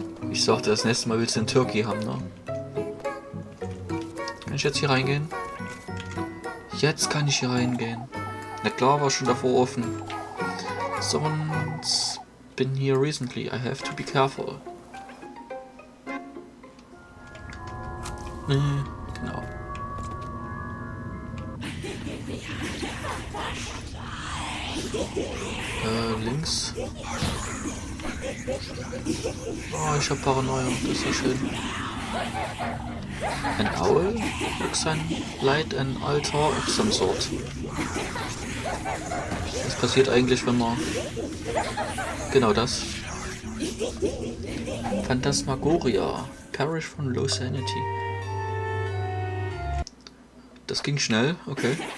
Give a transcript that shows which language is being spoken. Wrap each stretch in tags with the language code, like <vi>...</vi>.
<de>Ich sagte, das nächste Mal willst du einen Turkey haben, ne? Kann ich jetzt hier reingehen? Jetzt kann ich hier reingehen. Na klar, war schon davor offen.</de> <en>Someone's been here recently. I have to be careful.</en> <de>Genau. Links. Oh, ich hab Paranoia. Das ist ja schön.</de> <en>An owl looks like an altar of some sort.</en> <de>Was passiert eigentlich, wenn man... Genau das. Phantasmagoria. Parish von Low Sanity. Das ging schnell, okay.</de>